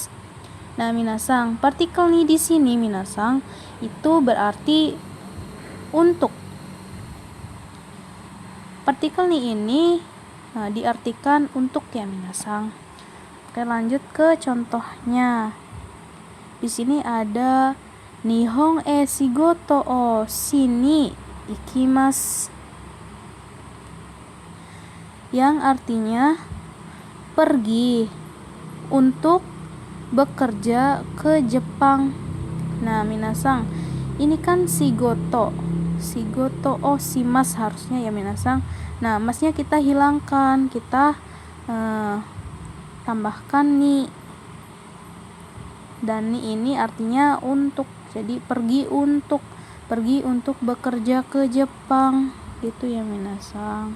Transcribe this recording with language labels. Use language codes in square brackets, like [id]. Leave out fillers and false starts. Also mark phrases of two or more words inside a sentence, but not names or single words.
[id] Nah, minasang, partikel ni di sini minasang itu berarti untuk. Partikel ni ini diartikan untuk ya minasang. Oke, lanjut ke contohnya. Di sini ada [ja] 日本仕事をしに行きます, [id] yang artinya pergi untuk bekerja ke Jepang. Nah, minasang, ini kan [ja] 仕事をします [id] harusnya ya minasang. Nah, masnya kita hilangkan, kita tambahkan ni, dan ni ini artinya untuk. Jadi pergi untuk bekerja ke Jepang gitu ya minasang.